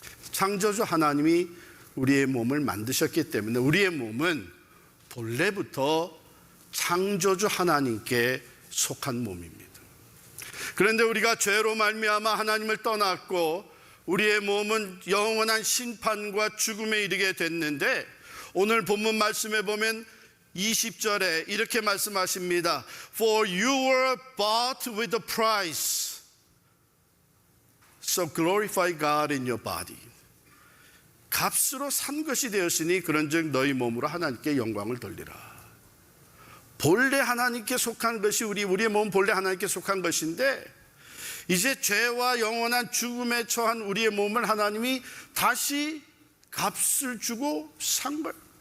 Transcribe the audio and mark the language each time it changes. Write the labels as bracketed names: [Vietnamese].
[Korean] 창조주 하나님이 우리의 몸을 만드셨기 때문에 우리의 몸은 본래부터 창조주 하나님께 속한 몸입니다. 그런데 우리가 죄로 말미암아 하나님을 떠났고 우리의 몸은 영원한 심판과 죽음에 이르게 됐는데 오늘 본문 말씀에 보면 20절에 이렇게 말씀하십니다. [English] For you were bought with a price, so glorify God in your body. [Korean] 값으로 산 것이 되었으니 그런즉 너희 몸으로 하나님께 영광을 돌리라. 본래 하나님께 속한 것이 우리의 몸은 본래 하나님께 속한 것인데 이제 죄와 영원한 죽음에 처한 우리의 몸을 하나님이 다시 값을 주고 산 거예요.